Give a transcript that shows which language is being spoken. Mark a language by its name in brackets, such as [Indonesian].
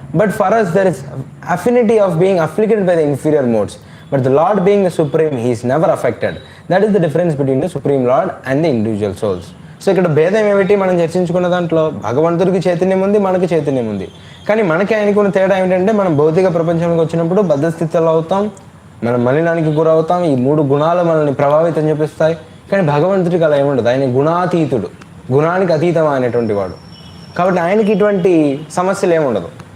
[English] But for us there is affinity of being afflicted by the inferior modes. But the Lord being the Supreme, He is never affected. That is the difference between the Supreme Lord and the individual souls. [Telugu] So ఇక్కడ భేదం ఏమిటి? మనం చర్చించుకున్న దాంట్లో భగవంతుడికి చైతన్యం ఉంది, మనకి చైతన్యం ఉంది. కానీ మనకి ఆయనకున్న తేడా ఏమిటంటే మనం భౌతిక ప్రపంచంలోకి వచ్చినప్పుడు బద్ధ స్థితిలో అవుతాం, మనం మలినానికి గురవుతాం. ఈ 3 గుణాలు మనల్ని ప్రభావితం చేపిస్తాయి. కానీ భగవంతుడికి అలా ఏముండదు. ఆయన గుణాతీతుడు, గుణానికి అతీతమైనటువంటి వాడు. కాబట్టి ఆయనకి ఇటువంటి సమస్యలు ఏముండదు.